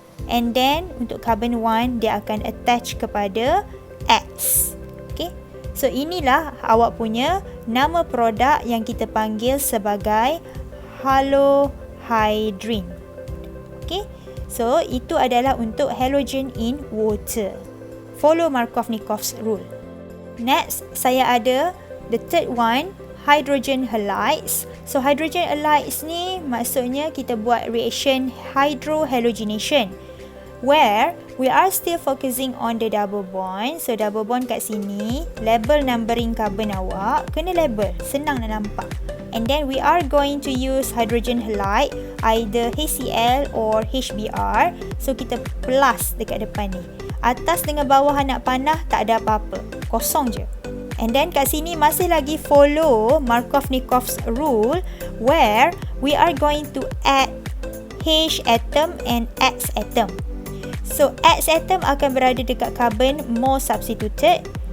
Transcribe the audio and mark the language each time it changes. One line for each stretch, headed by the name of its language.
English: And then,
Malay: untuk carbon 1, dia akan attach kepada X. Okay. So, inilah awak punya nama produk yang kita panggil sebagai halohydrin. Okay. So, itu adalah untuk
English: halogen in water. Follow Markovnikov's rule. Next,
Malay: saya ada
English: the third one, hydrogen halides. So, hydrogen halides
Malay: ni maksudnya kita buat
English: reaction hydrohalogenation, where we are still focusing on the double bond.
Malay: So, double bond kat sini, label numbering carbon awak, kena label, senang nak nampak.
English: And then we are going to use hydrogen halide, either HCl or HBr.
Malay: So, kita plus dekat depan ni. Atas dengan bawah nak panah, tak ada apa-apa. Kosong je.
English: And then
Malay: kat sini masih lagi
English: follow Markovnikov's rule, where we are going to add H atom and X atom.
Malay: So, X atom akan berada dekat carbon more substituted.